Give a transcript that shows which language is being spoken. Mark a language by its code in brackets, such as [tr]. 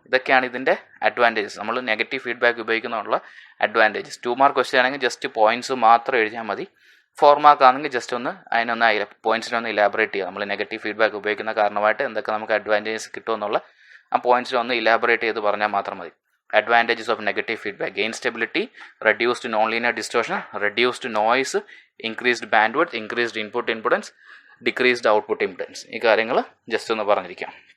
[ml] ഇതൊക്കെയാണ് ഇതിൻ്റെ അഡ്വാൻറ്റേജസ്. നമ്മൾ നെഗറ്റീവ് ഫീഡ്ബാക്ക് ഉപയോഗിക്കുന്നതിനുള്ള അഡ്വാൻറ്റേജസ്. 2 മാർക്ക് ക്വസ്റ്റ്യൻ ആണെങ്കിൽ ജസ്റ്റ് പോയിന്റ്സ് മാത്രം എഴുതിയാൽ മതി. 4 മാർക്ക് ആണെങ്കിൽ ജസ്റ്റ് ഒന്ന് പോയിന്റ്സിനൊന്ന് ഇലാബറേറ്റ് ചെയ്യുക. നമ്മൾ നെഗറ്റീവ് ഫീഡ്ബാക്ക് ഉപയോഗിക്കുന്ന കാരണമായിട്ട് എന്തൊക്കെ നമുക്ക് അഡ്വാൻറ്റേജസ് കിട്ടുമെന്നുള്ള ആ പോയിന്റ്സിനൊന്ന് ഇലാബറേറ്റ് ചെയ്ത് പറഞ്ഞാൽ മാത്രം മതി. [en] Advantages of negative feedback: gain stability, reduced nonlinear distortion, reduced noise, increased bandwidth, increased input impedance, decreased output impedance. [ml] ഈ കാര്യങ്ങൾ ജസ്റ്റ് ഒന്ന് പറഞ്ഞിരിക്കാം.